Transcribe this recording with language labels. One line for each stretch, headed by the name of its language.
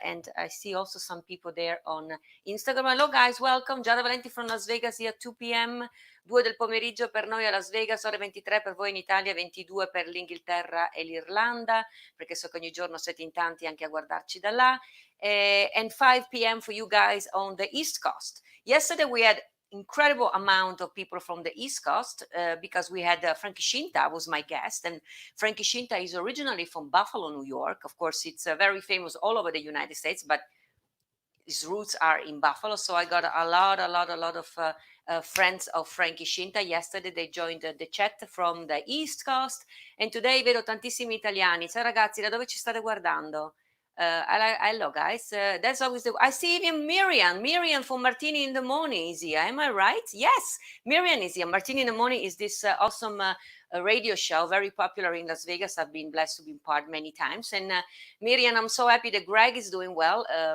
English: And I see also some people there on Instagram. Hello guys, welcome. Giada Valenti from Las Vegas here, 2 p.m.
Italian: 2 del pomeriggio per noi a Las Vegas, ore 23 per voi in Italia, 22 per l'Inghilterra e l'Irlanda, perché so che ogni giorno siete in tanti anche a guardarci da là.
English: And 5 p.m. for you guys on the East Coast. Yesterday we had incredible amount of people from the East Coast because we had Frankie Scinta was my guest, and Frankie Scinta is originally from Buffalo, New York. Of course, it's very famous all over the United States, but his roots are in Buffalo. So I got a lot of friends of Frankie Scinta. Yesterday they joined the chat from the East Coast, and today
Italian: vedo tantissimi italiani. Ciao ragazzi, da dove ci state guardando?
English: Hello guys. That's always I see even Miriam from Martini in the Morning is here. Am I right? Yes, Miriam is here. Martini in the Morning is this awesome radio show, very popular in Las Vegas. I've been blessed to be part many times. And Miriam, I'm so happy that Greg is doing well.